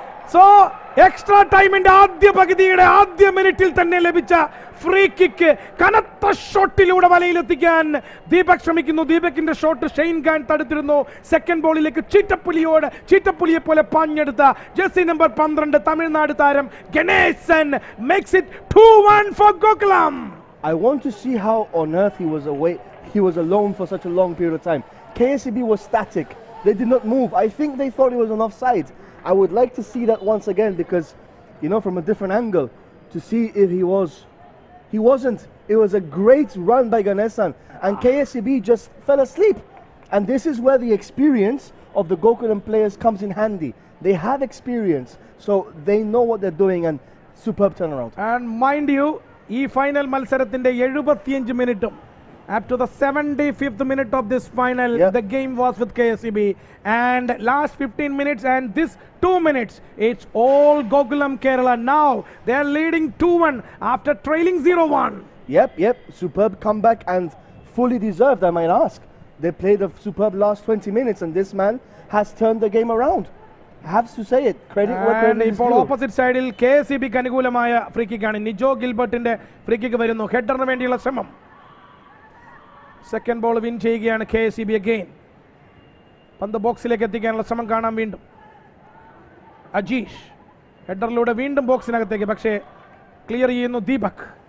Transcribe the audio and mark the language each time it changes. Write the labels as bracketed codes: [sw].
[en] So, extra time in the [ml] ആദ്യ പകുതിയുടെ ആദ്യ മിനിറ്റിൽ തന്നെ ലഭിച്ച ഫ്രീ കിക്ക് കനത്ത ഷോട്ടിലൂടെ വലയിലെത്തിക്കാൻ ദീപക് ശ്രമിക്കുന്നു. ദീപകിന്റെ ഷോട്ട് ഷെയ്ൻ ഖാൻ തടുത്തിരുന്നു. സെക്കൻഡ് ബോളിലേക്ക് ചീറ്റപ്പുലിയെ പോലെ പാഞ്ഞെടുത്ത ജേഴ്സി നമ്പർ 12 തമിഴ്നാട് താരം Ganesan [en] makes it 2-1 for GOKULAM. I want to see how on earth he was alone for such a long period of time. KSEB was static. They did not move. I think they thought he was on offside. I would like to see that once again because, you know, from a different angle to see if he was. He wasn't. It was a great run by Ganesan and KSEB just fell asleep. And this is where the experience of the GOKULAM players comes in handy. They have experience, so they know what they're doing and superb turnaround. And mind you, [ml] ഈ final മത്സരത്തിന്റെ 75 മിനിറ്റും [en] up to the 75th minute of this final, the game was with KSEB, and last 15 minutes and this 2 minutes, it's all GOKULAM Kerala. Now they are leading 2-1 after trailing 0-1. Yep, superb comeback and fully deserved, I might ask. They played a superb last 20 minutes and this man has turned the game around. I have to say it. Credit where credit is due. [ml] Opposite സൈഡിൽ KSEBക്ക് അനുകൂലമായ free കിക്കാണ്. Nijo ഗിൽബർട്ടിന്റെ free kick വരുന്നു. ഹെഡറിന് വേണ്ടിയുള്ള ശ്രമം. Second ball win ചെയ്യുകയാണ് KSEB again. പന്ത് ബോക്സിലേക്ക് എത്തിക്കാനുള്ള ശ്രമം കാണാം വീണ്ടും. അജീഷ് ഹെഡറിലൂടെ വീണ്ടും ബോക്സിനകത്തേക്ക്, പക്ഷേ ക്ലിയർ ചെയ്യുന്നു ദീപക്.